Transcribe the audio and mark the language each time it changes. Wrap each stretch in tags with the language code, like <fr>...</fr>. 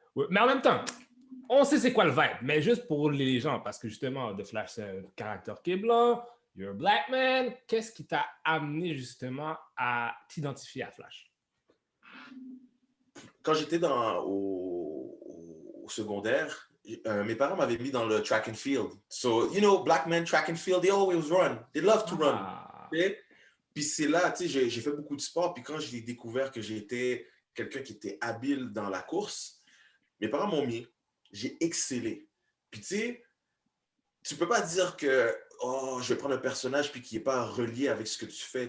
<fr>Mais en même temps, on sait c'est quoi le vibe, mais juste pour les gens, parce que justement, The Flash, c'est un caractère qui est blanc,</fr> <en>you're a black man.</en> <fr>Qu'est-ce qui t'a amené justement à t'identifier à Flash? Quand j'étais au secondaire, mes parents m'avaient mis dans le track and field.</fr> <en>So, you know, black men track and field, they always run. They love to run. Okay?</en> <fr>Puis c'est là, tu sais, j'ai fait beaucoup de sport. Puis quand j'ai découvert que j'étais quelqu'un qui était habile dans la course, mes parents m'ont mis. J'ai excellé. Puis tu sais, tu peux pas dire que oh, je vais prendre un personnage puis qui n'est pas relié avec ce que tu fais.</fr>